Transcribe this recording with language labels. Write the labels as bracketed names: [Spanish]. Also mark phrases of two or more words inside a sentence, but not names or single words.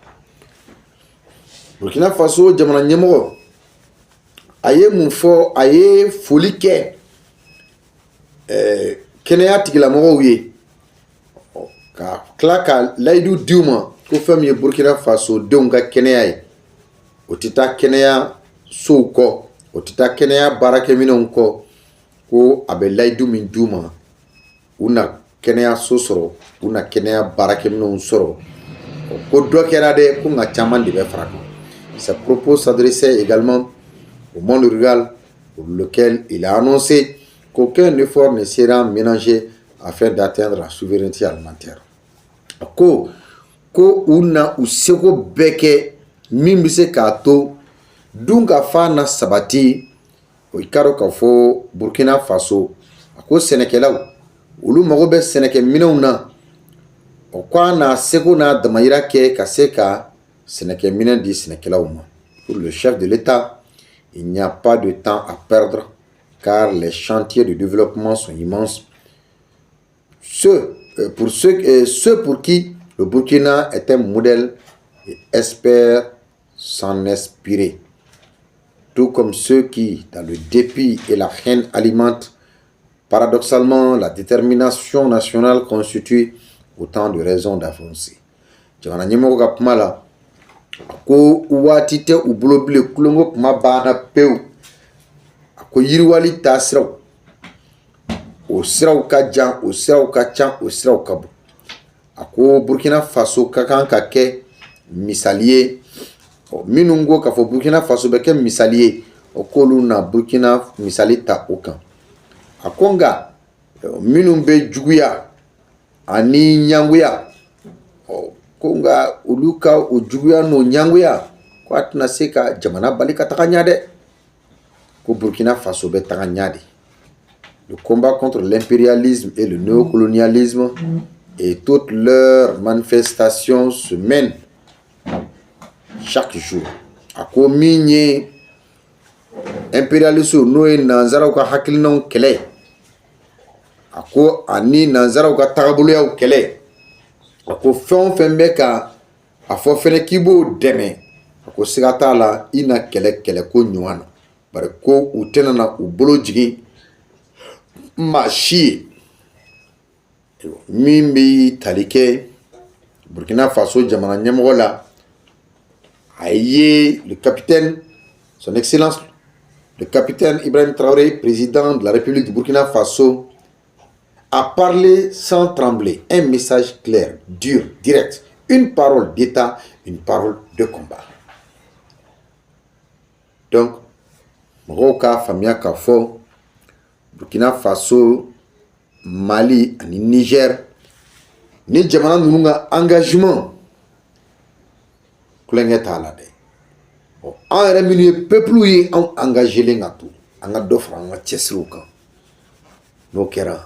[Bambara] Burkina Faso jamana ɲɛmɔgɔ a ye mun fɔ, a ye foli kɛ kɛnɛya tigilamɔgɔw ye ka tila ka layidu diw ma ko fɛn min ye Burkina Faso denw ka kɛnɛya ye o tɛ taa kɛnɛya sow kɔ, o tɛ taa kɛnɛya baarakɛminɛnw kɔ, ko a bɛ layidu min d'u ma u na kɛnɛyaso sɔrɔ, u na kɛnɛya baarakɛminɛnw sɔrɔ. Ko dɔ kɛra dɛ ko nka caman de bɛ fara kan. [French] Ces propos s'adressaient également au monde rural pour lequel il a annoncé qu'aucun effort ne sera ménagé afin d'atteindre la souveraineté alimentaire. [Bambara] Ko u na u seko bɛɛ kɛ min bɛ se k'a to dun ka fa na sabati. O ka dɔn k'a fɔ Burkina Faso a ko sɛnɛkɛlaw olu mago bɛ sɛnɛkɛminɛnw na, o ko a n'a seko n'a damayira kɛ ka se ka sɛnɛkɛminɛn di sɛnɛkɛlaw ma. [French] Pour le chef de l'État, il n'y a pas de temps à perdre car les chantiers de développement sont immenses. Ceux pour qui le Burkina est un modèle et espèrent s'en inspirer. Tout comme ceux qui, dans le dépit et la haine, alimentent paradoxalement la détermination nationale constitue autant de raisons d'avancer. [Bambara] Jamana ɲɛmɔgɔ ka kuma la a ko waati tɛ u bolo bilen, kulongo kuma banna pewu. A ko yiriwali taa siraw o siraw ka jan, o siraw ka ca, o siraw ka bon. A ko Burkina Faso ka kan ka kɛ misali ye. Minnu ko k'a fɔ Burkina Faso bɛ kɛ misali ye, o k'olu na Burkina misali ta o kan. A ko nka minnu bɛ juguya ani ɲangoya, ko nka olu ka o juguya n'o ɲangoya ko a tɛna se ka jamana bali ka taga ɲa dɛ. Ko Burkina Faso bɛ taga ɲa de. [French] Le combat contre l'impérialisme et le néocolonialisme et toutes leurs manifestations se mènent chaque jour. [Bambara] A ko min ye impérialistes n'o ye nanzaraw ka hakilinaw kɛlɛ, a ko ani nanzaraw ka tagaboloyaw kɛlɛ, a ko fɛn o fɛn bɛ ka a fɔ fɛnɛ k'i b'o dɛmɛ, a ko siga t'a la i na kɛlɛ ko ɲuman na. Bari ko u tɛna na u bolo jigin maa si ye min bɛ tali kɛ Burkina Faso jamana ɲɛmɔgɔ la. A ye [French] le capitaine, son excellence, le capitaine Ibrahim Traoré, président de la République du Burkina Faso, a parlé sans trembler. Un message clair, dur, direct. Une parole d'État, une parole de combat. Donc, [Bambara] Moroka, Famia Kafo, Burkina Faso, Mali, et Niger, ni jamana nunga engagement. Kuleŋɛ t'a la dɛ. An yɛrɛ minnu ye peuple ye an engagé len ka to an ka dɔ fara an ka cɛsiriw kan.